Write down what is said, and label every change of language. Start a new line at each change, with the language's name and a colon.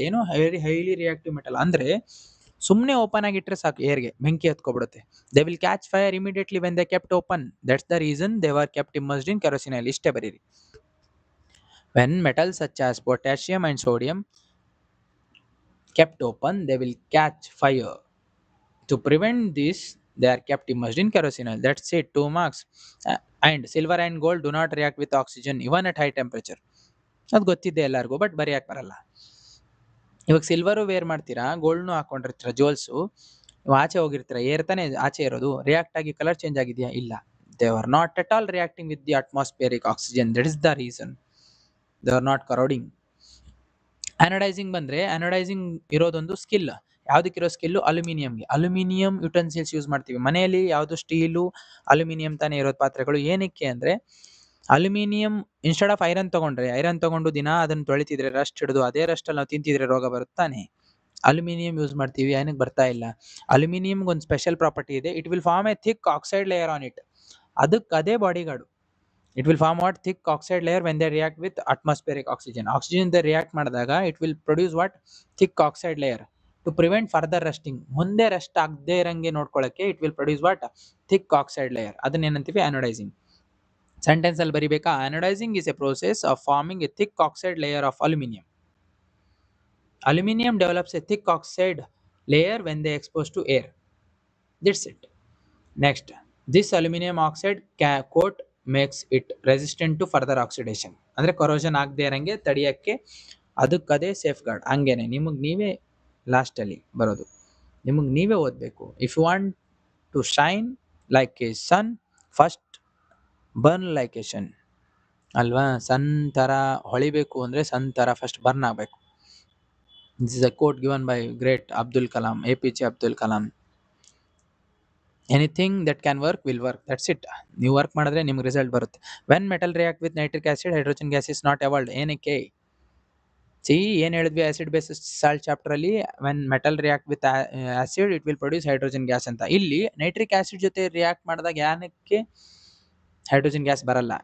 Kannada: ಏನು
English: very highly reactive metal
Kannada: ಅಂದ್ರೆ, ಸುಮ್ಮನೆ ಓಪನ್ ಆಗಿಟ್ರೆ ಸಾಕು, ಏರ್ಗೆ ಬೆಂಕಿ ಹತ್ಕೊಬಿಡುತ್ತೆ.
English: They will catch fire immediately when they kept open. That's the reason they are kept immersed in kerosene oil.
Kannada: ಇಷ್ಟೇ ಬರೀರಿ.
English: When metals such as potassium and sodium kept open, they will catch fire. To prevent this, they are kept immersed in kerosene oil. That's it, 2 marks. And silver and gold do not react with oxygen even at high temperature.
Kannada: ಅದು ಗೊತ್ತಿದೆ ಎಲ್ಲರಿಗೂ, but ಬರೆಯಕ್ಕೆ ಬರಲ್ಲ. ಇವಾಗ silver wear ಮಾಡ್ತೀರಾ, ಗೋಲ್ಡ್ನು ಹಾಕೊಂಡಿರ್ತೀರಾ, jewels, ಆಚೆ ಹೋಗಿರ್ತೀರಾ, ಏರ್ತಾನೆ ಆಚೆ ಇರೋದು, react ಆಗಿ ಕಲರ್ ಚೇಂಜ್ ಆಗಿದೆಯಾ? ಇಲ್ಲ.
English: They are not at all reacting with the atmospheric oxygen, that is the reason. They are not corroding.
Kannada: ಅನೋಡೈಸಿಂಗ್ ಬಂದ್ರೆ, ಅನೋಡೈಸಿಂಗ್ ಇರೋದೊಂದು skill. ಯಾವ್ದಕ್ಕಿರೋ skill? ಅಲ್ಯೂಮಿನಿಯಂಗೆ. Aluminium utensils use ಮಾಡ್ತೀವಿ ಮನೆಯಲ್ಲಿ. ಯಾವುದು? ಸ್ಟೀಲು, ಅಲ್ಯೂಮಿನಿಯಂ ತಾನೇ ಇರೋದು ಪಾತ್ರೆಗಳು. ಏನಕ್ಕೆ ಅಂದ್ರೆ, ಅಲ್ಯೂಮಿನಿಯಂ ಇನ್ಸ್ಟೆಡ್ ಆಫ್ ಐರನ್ ತಗೊಂಡ್ರೆ, ಐರನ್ ತಗೊಂಡು ದಿನ ಅದನ್ನ ತೊಳಿತಿದ್ರೆ ರಸ್ಟ್ ಹಿಡಿದು, ಅದೇ ರಸ್ಟ್ ಅಲ್ಲಿ ನಾವು ತಿಂತಿದ್ರೆ ರೋಗ ಬರುತ್ತಾನೆ. ಅಲ್ಯೂಮಿನಿಯಂ ಯೂಸ್ ಮಾಡ್ತೀವಿ, ಏನಕ್ಕೆ ಬರ್ತಾ ಇಲ್ಲ? ಅಲ್ಯೂಮಿನಿಯಂ ಒಂದು ಸ್ಪೆಷಲ್ ಪ್ರಾಪರ್ಟಿ ಇದೆ,
English: It will form a thick oxide layer on it.
Kannada: ಅದಕ್ಕೆ ಅದೇ body guard.
English: It will form what? Thick oxide layer when they react with atmospheric oxygen.
Kannada: Oxygen react ಮಾಡಿದಾಗ
English: It will produce what? Thick oxide layer to prevent further rusting.
Kannada: ಮುಂದೆ Rust ಆಗದೆ ಇರಂಗೆ ನೋಡ್ಕೊಳ್ಳಕ್ಕೆ
English: It will produce what?
Kannada: Thick oxide layer. ಅದನ್ನೇನಂತೀವಿ? ಅನೋಡೈಸಿಂಗ್. Sentence ಅಲ್ಲಿ ಬರಿಬೇಕಾ?
English: Anodising is a process of forming a thick oxide layer of aluminium. Aluminium develops a thick oxide layer when they exposed to air. That's it. Next, this aluminum oxide coat makes it resistant to further oxidation.
Kannada: ಅಂದ್ರೆ corrosion ಆಗದೆ ಇರಂಗೆ ತಡಿಯಕ್ಕೆ ಅದಕ್ಕದೇ safe guard. ಹಂಗೇನೆ ನಿಮಗೆ ನೀವೇ last ಅಲ್ಲಿ ಬರೋದು, ನಿಮಗೆ ನೀವೇ ಓದಬೇಕು.
English: If you want to shine like a sun, first burn like a sun. ಅಲ್ವಾ?
Kannada: ಸನ್ ತರ ಹೊಳಿಬೇಕು ಅಂದ್ರೆ ಸನ್ ತರ ಫಸ್ಟ್ ಬರ್ನ್ ಆಗಬೇಕು.
English: This is a quote given by great Abdul Kalam, APJ Abdul Kalam. Anything that can work will work. That's it.
Kannada: ನೀವು work ಮಾಡಿದ್ರೆ ನಿಮ್ಗೆ result ಬರುತ್ತೆ.
English: When metal react with nitric acid, hydrogen gas is not evolved. ಏನಕ್ಕೆ?
Kannada: ಏನ್ ಹೇಳಿದ್ವಿ acid basis salt chapter ಅಲ್ಲಿ?
English: When metal react with acid it will produce hydrogen gas ಅಂತ.
Kannada: ಇಲ್ಲಿ ನೈಟ್ರಿಕ್ ಆಸಿಡ್ ಜೊತೆ ರಿಯಾಕ್ಟ್ ಮಾಡಿದಾಗ ಏನಕ್ಕೆ ಹೈಡ್ರೋಜನ್ ಗ್ಯಾಸ್ ಬರಲ್ಲ?